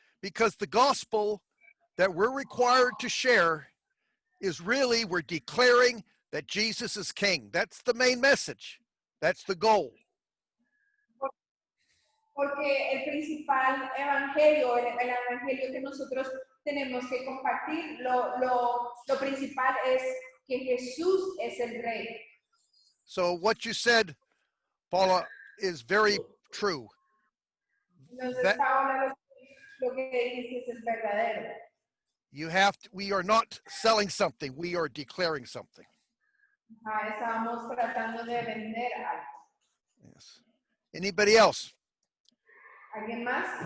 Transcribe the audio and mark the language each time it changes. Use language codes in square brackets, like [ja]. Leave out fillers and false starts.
[en] Because the gospel that we're required to share is really, we're declaring that Jesus is King. That's the main message. That's the goal. [es] Porque el principal evangelio, el evangelio que nosotros tenemos que compartir, lo principal es que Jesús es el Rey. [en] So what you said, Paula, is very true. [es] Entonces, Paola, lo que dices es verdadero. [en] You have to, we are not selling something, we are declaring something. [es] Estábamos tratando de vender algo. [en] Yes. Anybody else? [es] ¿Alguien más?